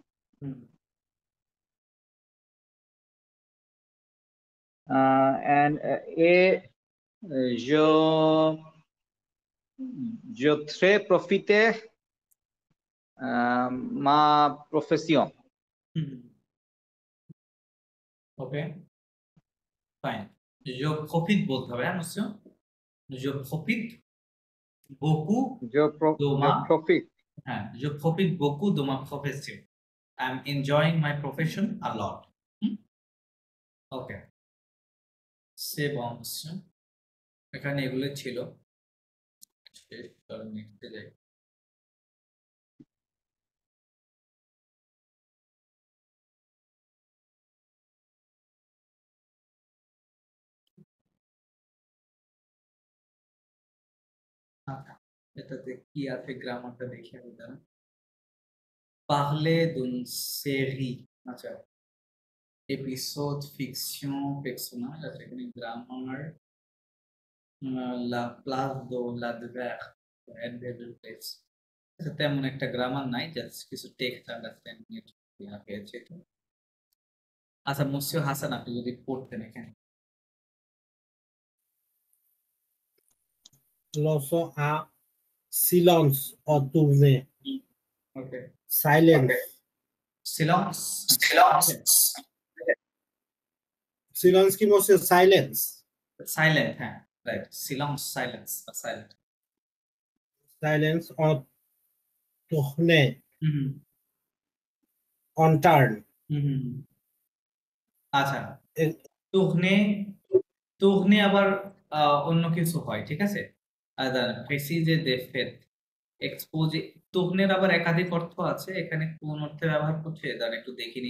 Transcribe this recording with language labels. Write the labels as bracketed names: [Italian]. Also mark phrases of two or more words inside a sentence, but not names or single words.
[French] And et je très profite ma profession. [English] Okay. Fine. [French] Je profite [Bangla] বলতে হবে হ্যাঁ [French] monsieur? Je profite beaucoup Je de ma profite. হ্যাঁ, je profite beaucoup de ma profession. [English] I'm enjoying my profession a lot. [French] Okay. C'est bon monsieur. [Bangla] এখানে এগুলো ছিল। শেষ চলো নেক্সটে যাই। আচ্ছা, এটাতে কি আছে গ্রামারটা দেখি আমি দাঁড়ান। [French] Parler d'une série, আচ্ছা épisode fiction personnage, [Bangla] আচ্ছা এখানে গ্রামার [French] la place de l'adverbe [English] adverbial place, [Bangla] আচ্ছা তেমন একটা গ্রামার নাই, জাস্ট কিছু [English] text understanding [Bangla] এর দেওয়া হয়েছে তো। আচ্ছা মুসিও হাসান আপনি যদি পড়তেন এখানে। [French] L'enfant a silence en tournée. [Bangla] ওকে [French] Silence. silence [Bangla] Silence কি বলছে? [French] Silence. [English] silent, হ্যাঁ রাইট, silence বা silent। [French] Silence en tournée. হুম [English] On turn. [Bangla] আচ্ছা এ- তুহনে তুহনে আবার অন্য কিছু হয়, ঠিক আছে। [French] préciser des faits exposer [Bangla] তুহনের আবার একাধিক অর্থ আছে, এখানে কোন অর্থে ব্যবহার করছে দাঁড়ান একটু দেখিনি।